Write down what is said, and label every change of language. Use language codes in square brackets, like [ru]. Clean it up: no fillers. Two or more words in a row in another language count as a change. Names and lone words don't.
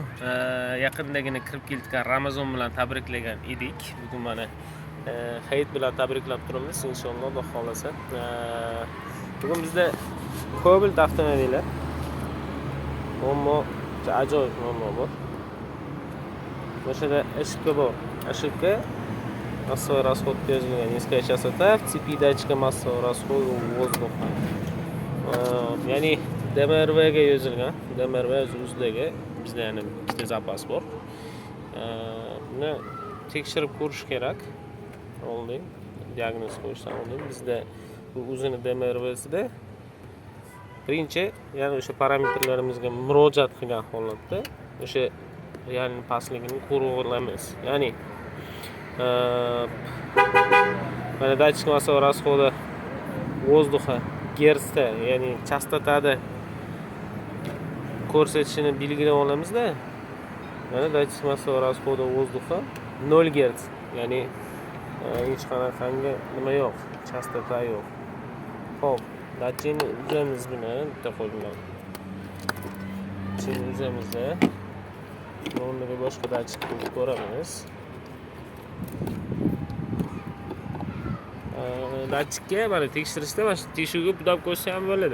[uz] Yaqindagina kirib kelayotgan Ramazon bilan tabriklagan edik. Bugun mana hayit bilan tabriklab turamiz inshaalloh, Xudo xolasa. Bugun bizda Cobalt avtomobillar. Ammo ajoyib muammo bor. O'shada eshikka bor. Eshikka [ru] массовый расход [uz] yozilgan. [ru] Низкая частота, в цепи датчика массового расхода воздуха. [uz] Ya'ni DMRV ga yozilgan. DMRV o'zidagi bizda yana bitta zapas bor. Buni tekshirib ko'rish kerak. Oldin diagnoz qo'yishdan oldin bizda bu o'zini DMRVsida birinchi, ya'ni o'sha parametrlarimizga murojaat qilgan holatda o'sha ya'ni pastligini ko'rib olamiz. Ya'ni mana [ru] датчик массового расхода воздуха [uz] герцda, ya'ni chastotada ko'rsatishini belgilab olamizda. Mana [ru] датчик массового расхода воздуха [uz] 0 Gz, ya'ni hech qanaqangi nima yo'q, chastota yo'q. Xo'p, datchikni uzamiz buni bitta qo'l bilan. Datchikni uzamizda o'rniga boshqa datchik qo'yib ko'ramiz. Datchikka mana tekshirishda mana shu teshuvga budab qo'ysa ham bo'ladi.